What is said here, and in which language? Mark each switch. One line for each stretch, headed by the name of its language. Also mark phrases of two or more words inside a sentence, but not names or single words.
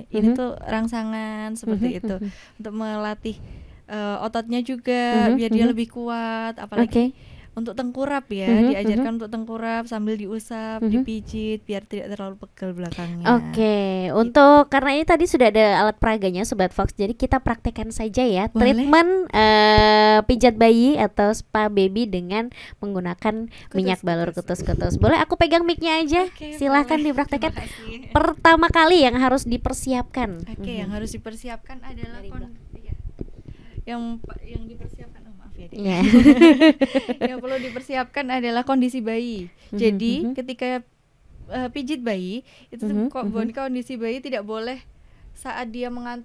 Indonesian: Ini tuh rangsangan seperti itu untuk melatih ototnya juga biar dia lebih kuat, apalagi untuk tengkurap ya, diajarkan untuk tengkurap sambil diusap, dipijit biar tidak terlalu pegel belakangnya. Untuk karena ini tadi sudah ada alat peraganya Sobat Fox, jadi kita praktekkan saja ya. Boleh. Treatment pijat bayi atau
English: spa baby
Indonesian: dengan menggunakan minyak balur kutus-kutus. Boleh aku pegang mic-nya aja? Silahkan dipraktekkan. Pertama kali yang harus dipersiapkan. Yang harus dipersiapkan adalah yang dipersiapkan yang perlu dipersiapkan adalah kondisi bayi. Jadi ketika pijit bayi itu kondisi bayi tidak boleh saat dia mengantuk.